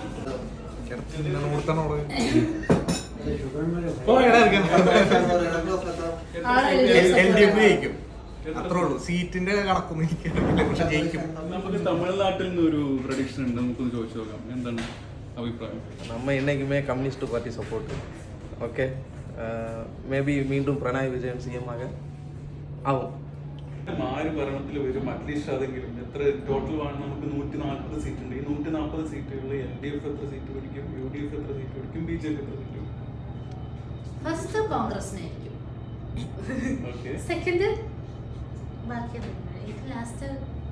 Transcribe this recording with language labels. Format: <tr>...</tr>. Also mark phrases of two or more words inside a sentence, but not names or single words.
<ml>LDF ജയിക്കും, അത്രേ ഉള്ളൂ. സീറ്റിന്റെ കണക്കൊന്നും എനിക്കറിയില്ല, പക്ഷെ ജയിക്കും. നമുക്ക് തമിഴ്നാട്ടിൽ നിന്ന് ഒരു പ്രഡിക്ഷൻ ഉണ്ട്, നമുക്കൊന്ന് ചോദിച്ചു നോക്കാം. എന്താണ് അഭിപ്രായം?</ml> <ta>நம்ம என்னைக்குமே</ta> <en>communist party support. okay, maybe</en> <ta>மீண்டும் பிரணாய் விஜயன் CM ஆக ஆகும்.</ta> <ml>ആര് ഭരണത്തിൽ വരും? അറ്റ്ലീസ്റ്റ് അതെങ്കിലും എത്ര ടോട്ടൽ ആണ്? നമുക്ക് 140 സീറ്റ് ഉണ്ട്. ഈ 140 സീറ്റുകളിൽ LDF എത്ര സീറ്റ് പിടിക്കും? UDF എത്ര സീറ്റ് പിടിക്കും? BJP എത്ര സീറ്റ് പിടിക്കും? ഫസ്റ്റ് കോൺഗ്രസിനായിരിക്കും, സെക്കൻഡ് ബാക്കി ലാസ്റ്റ്</ml>